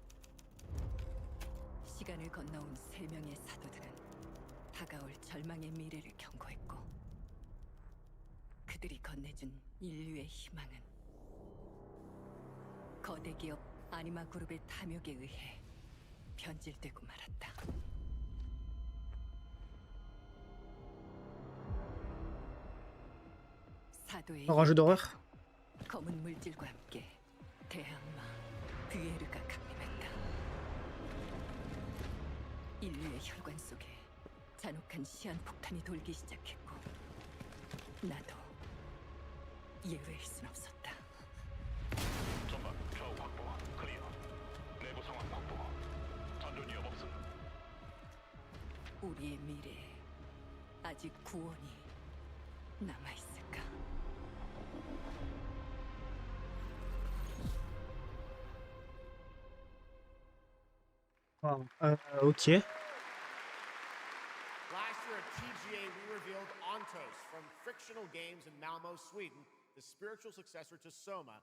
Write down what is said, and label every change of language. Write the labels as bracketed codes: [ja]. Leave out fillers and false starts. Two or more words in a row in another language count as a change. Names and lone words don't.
[ko] 시간을 건너온 세 명의 사도들은 다가올 절망의 미래를 경고했고 그들이 건네준 인류의 희망은 거대 기업 아니마 그룹의 탐욕에 의해 변질되고 말았다. 사도의 [fr] Un jeu d'horreur. [ko] 검은 물질과 함께 대항마 뷰에르가 강림했다. 인류의 혈관 속에 잔혹한 시한폭탄이 돌기 시작했고 나도 예외일 순 없었다. 전방 좌우 확보 클리어. 내부 상황 확보. 전전 위협 없음. 우리의 미래에 아직 구원이 남아있을까? [en] Wow. Ok. Last year at TGA, we revealed Annonces from Frictional Games in Malmo, Sweden, the spiritual successor to Soma.